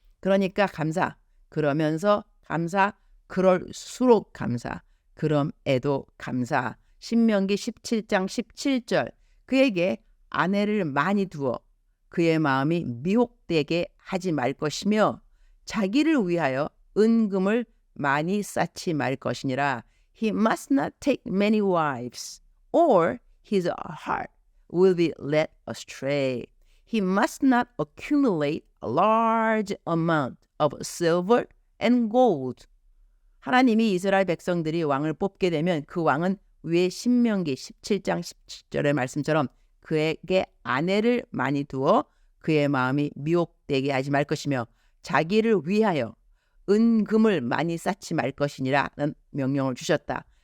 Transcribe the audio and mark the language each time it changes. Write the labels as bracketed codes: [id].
[ko] 그러니까 감사, 그러면서 감사, 그럴수록 감사, 그럼에도 감사. 신명기 17장 17절 그에게 아내를 많이 두어 그의 마음이 미혹되게 하지 말 것이며 자기를 위하여 은금을 많이 쌓지 말 것이니라. [en] He must not take many wives, or his heart will be led astray. He must not accumulate a large amount of silver and gold. [ko] 하나님이 이스라엘 백성들이 왕을 뽑게 되면 그 왕은 위에 신명기 17장 17절의 말씀처럼 그에게 아내를 많이 두어 그의 마음이 미혹되게 하지 말 것이며 자기를 위하여 은금을 많이 쌓지 말 것이니라는 명령을 주셨다.